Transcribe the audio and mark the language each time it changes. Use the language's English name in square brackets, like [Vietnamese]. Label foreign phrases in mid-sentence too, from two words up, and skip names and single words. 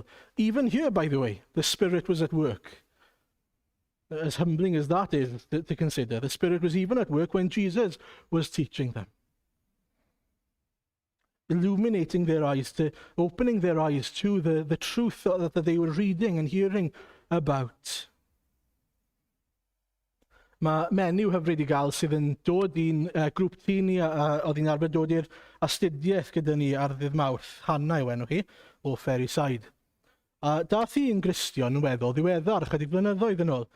[English] Even here, by the way, the Spirit was at work. As humbling as that is to consider, the Spirit was even at work when Jesus was teaching them. Illuminating their eyes, opening their eyes to the truth that they were reading and hearing about. [Welsh] Mae menyw hyfryd i gael sydd yn dod i'n grŵp tŷ ni, oedd hi'n arfer dod i'r astudiaeth gyda ni ar ddydd Mawrth, Hannah yw enw hi, o Ferryside. A dath hi'n Gristion yn weddol ddiweddar, chydig blynyddoedd yn ôl.